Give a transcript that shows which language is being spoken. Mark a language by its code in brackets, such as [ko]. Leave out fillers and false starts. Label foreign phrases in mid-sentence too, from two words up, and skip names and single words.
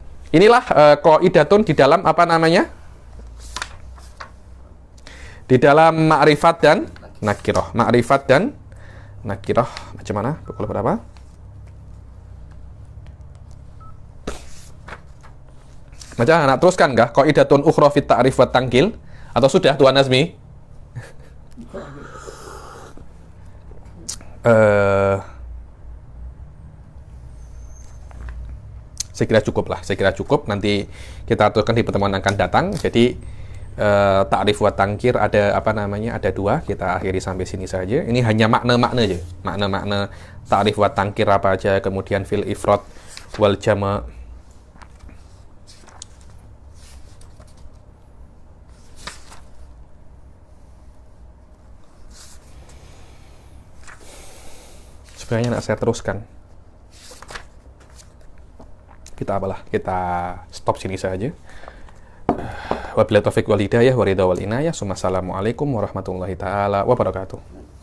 [ms] Inilah qaidatun di dalam apa namanya? Di dalam ma'rifat dan nakirah. Ma'rifat dan nakirah. Macam mana? Pukul berapa? Macam mana? Nak teruskan nggak? [ar] قاعدة أخرى في التعريف والتنكيل? [ms] Atau sudah, Tuan Nazmi? Saya kira cukup lah. Saya kira cukup. Nanti kita aturkan di pertemuan akan datang. Jadi [ar] التعريف والتنكير [ms] ada apa namanya, ada dua. Kita akhiri sampai sini saja. Ini hanya makna-makna aja, makna-makna [ar] التعريف والتنكير [ms] apa aja, kemudian [ar] في الإفراد والجمع'. [ms] Sebenarnya nak saya teruskan, kita apalah, kita stop sini saja. [ar] وبالله التوفيق والهداية والرضا والعناية. السلام عليكم ورحمة الله تعالى وبركاته.